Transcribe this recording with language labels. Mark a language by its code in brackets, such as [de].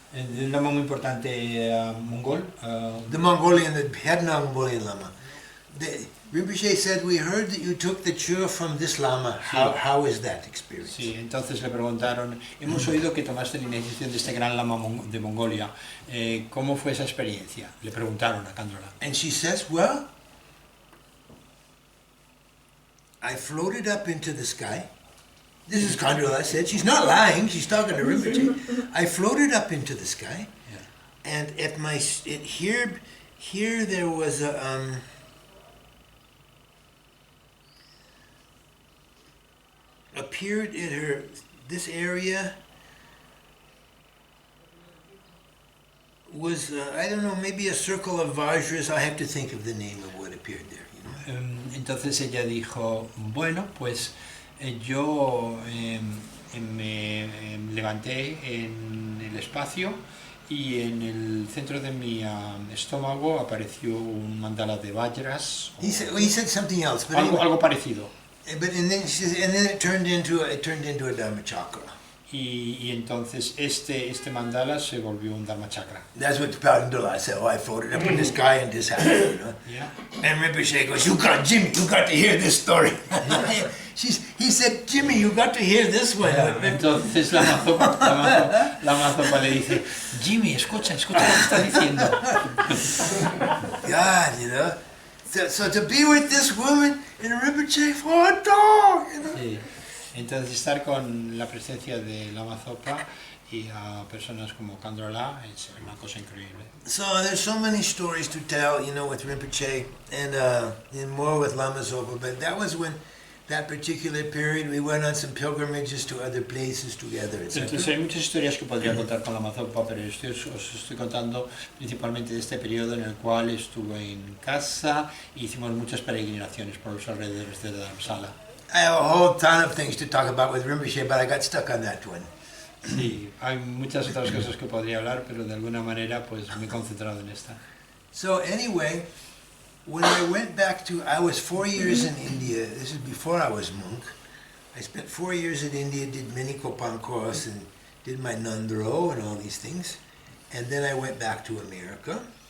[es] De un lama muy importante mongol. [en] The Mongolian, the head Mongolian Lama. Rinpoche said, we heard that you took the Chur from this Lama. How is that experience? [es] Sí, entonces le preguntaron, hemos oído que tomaste la iniciación de este gran lama de Mongolia. ¿Cómo fue esa experiencia? Le preguntaron a Kandrila. [en] And she says, well, I floated up into the sky. This is Kandrila said. She's not lying. She's talking to Rinpoche. I floated up into the sky, and at my here there was a appeared in her this area was I don't know, maybe a circle of Vajras. I have to think of the name of what appeared there. You know? [es] entonces ella dijo, bueno, pues yo me levanté en el espacio y en el centro de mi estómago apareció un mandala de Vajras, [en] He said something else, but [es] algo parecido. [en] and then she says, and then it turned into a Dharma chakra. [es] Y entonces este mandala se volvió un Dharma chakra. [en] That's what the Padandula said. Oh, I floated up in the sky and this happened, you know. Yeah. And Rinpoche goes, Jimmy, you got to hear this story. He said, Jimmy, you got to hear this one. [es] Entonces Lama Zopa le dice, Jimmy, escucha lo que está diciendo. [en] God, you know. So to be with this woman in Rinpoche for a dog, you know. [es] Sí. Entonces estar con la presencia de Lama Zopa y a personas como Kandrolá es una cosa increíble. [en] So there's so many stories to tell, you know, with Rinpoche and more with Lama Zopa. But that was when that particular period we went on some pilgrimages to other places together, etc. [es] Entonces hay muchas historias que podría contar con Lama Zopa, pero os estoy contando principalmente de este periodo en el cual estuve en casa y hicimos muchas peregrinaciones por los alrededores de Dharamsala. [en] I have a whole ton of things to talk about with Rinpoche, but I got stuck on that one. [es] Sí, hay muchas otras cosas que podría hablar, pero de alguna manera pues me he concentrado en esta. [en] So anyway, when I went back I was 4 years in India. This is before I was monk. I spent 4 years in India, did many Kopan course and did my Nandro and all these things. And then I went back to America.